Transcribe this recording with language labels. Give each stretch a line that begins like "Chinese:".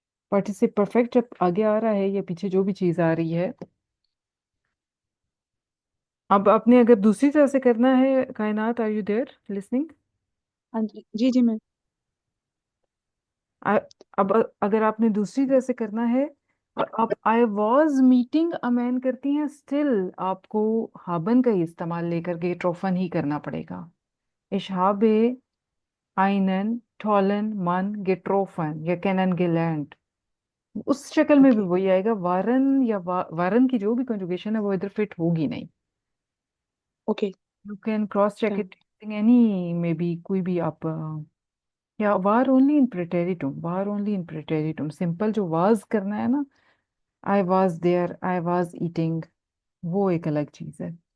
Hindi: पार्टिसिप perfect जब आगे आ रहा है या पीछे जो भी चीज आ रही है, अब आपने अगर दूसरी तरह से करना है, कायनात
English: Are you there listening?
Hindi: हाँ जी जी जी मैम. अब अगर आपने दूसरी तरह से करना है और आप
English: I was meeting a man
Hindi: करती हैं, स्टिल आपको हाबन का ही इस्तेमाल लेकर के ट्रोफन ही करना पड़ेगा।
German: Ich habe einen tollen Mann getroffen या kennen gelernt,
Hindi: उस शक्ल में भी
English: okay
Hindi: वही आएगा। वारन या वारन की जो भी कंजुगेशन है वो इधर फिट होगी नहीं।
English: Okay you can cross check done. It any may be
Hindi: कोई भी आप या वार only in प्रेटेरिटुम, war only in प्रेटेरिटुम, simple जो वाज करना है ना,
English: I was there, I was eating,
Hindi: वो एक अलग चीज है।